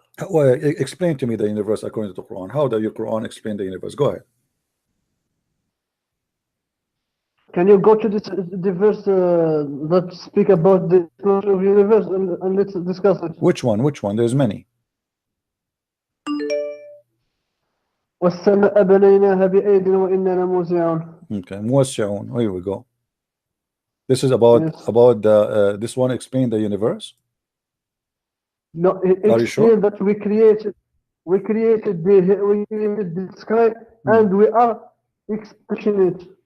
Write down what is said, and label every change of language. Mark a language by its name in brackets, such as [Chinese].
[English] Well, explain to me the universe according to the Quran. How does your Quran explain the universe? Go ahead. Can you go to the verse that speak about the expansion of universe and let's discuss it? Which one? Which one? There's many. [Arabic] والسماء بنيناها بأيد وإنا لموسعون. [English] Okay, موسعون. Here we go. This is about Yes. the this one explain the universe. No, Are you sure? explain that we created the sky and we are expression it.